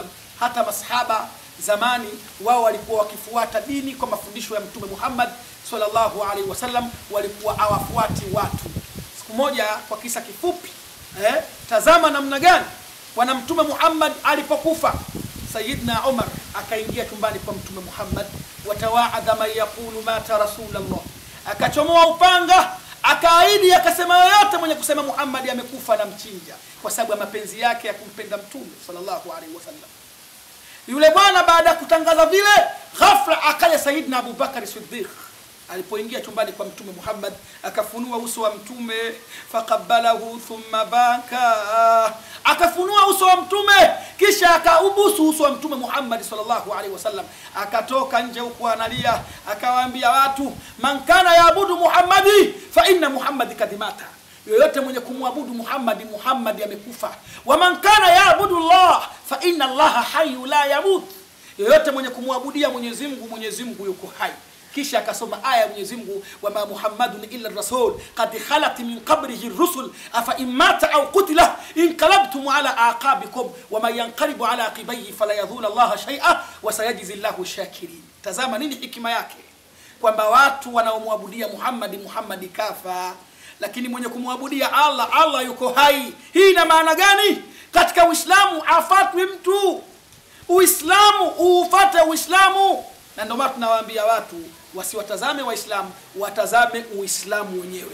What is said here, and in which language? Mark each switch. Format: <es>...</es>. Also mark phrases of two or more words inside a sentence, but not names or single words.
<sw>Hata masahaba zamani wao walikuwa wakifuata dini kwa mafundisho ya Mtume Muhammad</sw> <ar>صلى الله عليه وسلم,</ar> <sw>walikuwa hawafuati watu. Siku moja, kwa kisa kifupi, tazama namna gani bwana Mtume Muhammad alipokufa, Sayyidina Umar akaingia chumbani kwa Mtume Muhammad, watawaadha</sw> <ar>من يقول مات رسول الله,</ar> <sw>akachomoa upanga, akaahidi, akasema yoyote mwenye kusema Muhammad amekufa na mchinja, kwa sababu ya mapenzi yake ya kumpenda Mtume</sw> <ar>صلى الله عليه وسلم.</ar> <sw>Yule bwana baada ya kutangaza vile, ghafla akaja Sayyidina Abu Bakar Siddiq. Alipoingia chumbani kwa Mtume Muhammad, akafunua uso wa Mtume,</sw> <ar>فقبله ثم بكى,</ar> <sw>akafunua uso wa Mtume kisha akaubusu uso wa Mtume Muhammad</sw> <ar>صلى الله عليه وسلم.</ar> <sw>Akatoka nje huko analia, akawaambia watu,</sw> <ar>من كان يعبد محمدا فإن محمدا قد مات,</ar> <sw>yoyote mwenye kumwabudu Muhammad, Muhammad amekufa.</sw> <ar>ومن كان يعبد الله فإن الله حي لا يموت,</ar> <sw>yoyote mwenye kumwabudia Mwenyezi Mungu, Mwenyezi Mungu yuko hai. Kisha akasoma aya ya Mwenyezi Mungu,</sw> <ar>وما محمد إلا رسول قد خلت من قبله الرسل أفإن مات أو قتل انقلبتم على أعقابكم ومن ينقلب على عقبيه فلن يضر الله شيئا وسيجزي الله الشاكرين.</ar> <sw>Tazama nini hikima yake, kwamba watu wanaomwabudia Muhammad, Muhammad kafa, lakini mwenye kumwabudia Allah, Allah yuko hai. Hii ina maana gani? Katika Uislamu afatwi mtu, Uislamu ufuate Uislamu. Na ndio maana tunawaambia watu wasiwatazame Waislamu, watazame Uislamu wenyewe.</sw>